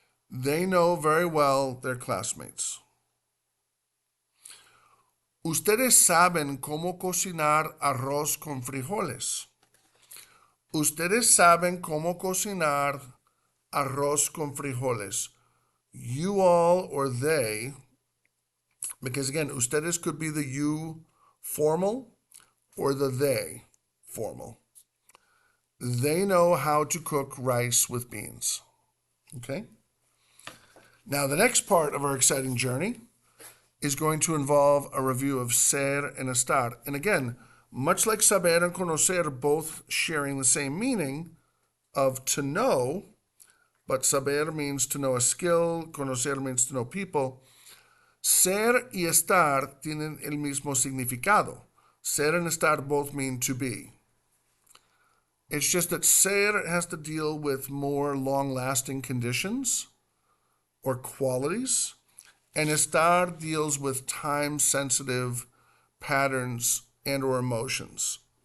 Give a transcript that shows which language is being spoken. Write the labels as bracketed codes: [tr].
[en] They know very well their classmates. [es] Ustedes saben cómo cocinar arroz con frijoles. Ustedes saben cómo cocinar arroz con frijoles. [en] You all or they, because again, ustedes could be the you formal or the they formal. They know how to cook rice with beans. Okay? Now, the next part of our exciting journey is going to involve a review of ser and estar. And again, much like saber and conocer, both sharing the same meaning of to know, but saber means to know a skill, conocer means to know people. [es] Ser y estar tienen el mismo significado. [en] Ser and estar both mean to be. It's just that ser has to deal with more long-lasting conditions or qualities, and estar deals with time-sensitive patterns and or emotions.